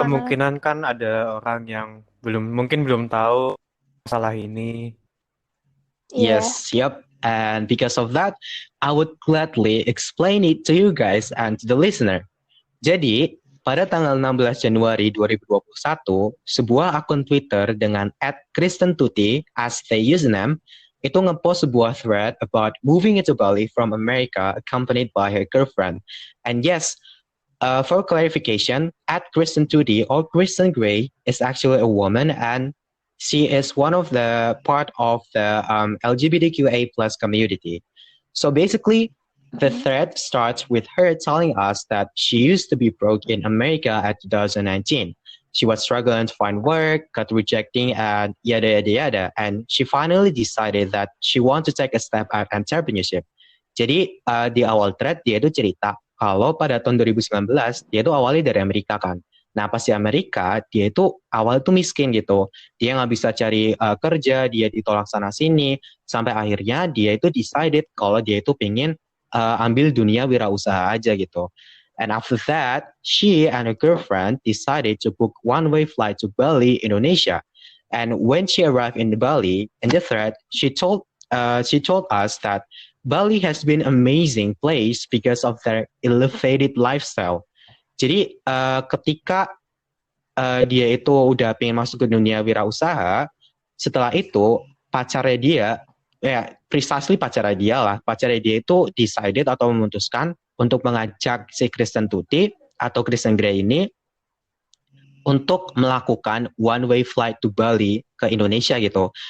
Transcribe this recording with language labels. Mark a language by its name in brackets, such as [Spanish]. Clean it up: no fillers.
[Indonesian] kemungkinan kan ada orang yang mungkin belum tahu masalah ini. Iya. [English] Yes, yep. And because of that, I would gladly explain it to you guys and to the listener. [Indonesian] Jadi, pada tanggal 16 Januari 2021, sebuah akun Twitter dengan @KristenTuti [English] as the username [Indonesian] itu ngepost sebuah thread [English] about moving into Bali from America accompanied by her girlfriend. And yes, for clarification, @KristenTuti or Christian Grey is actually a woman and she is one of the part of the LGBTQA plus community. So basically, the thread starts with her telling us that she used to be broke in America at 2019. She was struggling to find work, got rejecting, and yada yada yada. And she finally decided that she want to take a step at entrepreneurship. [Indonesian] Jadi di awal thread dia itu cerita kalau pada tahun 2019 dia itu awalnya dari Amerika kan. Nah pas di Amerika dia itu awal itu miskin gitu. Dia nggak bisa cari kerja, dia ditolak sana sini. Sampai akhirnya dia itu decided kalau dia itu pengen ambil dunia wirausaha aja gitu. [English] And after that, she and her girlfriend decided to book one-way flight to Bali, Indonesia. And when she arrived in Bali, in the thread, she told us that Bali has been an amazing place because of their elevated lifestyle. [Indonesian] Jadi ketika dia itu udah pengen masuk ke dunia wirausaha, setelah itu pacarnya dia [English] precisely [Indonesian] pacarnya dia itu decided atau memutuskan untuk mengajak si Kristen Tuti atau Christian Grey ini untuk melakukan [English] one way flight to Bali [Indonesian] ke Indonesia gitu.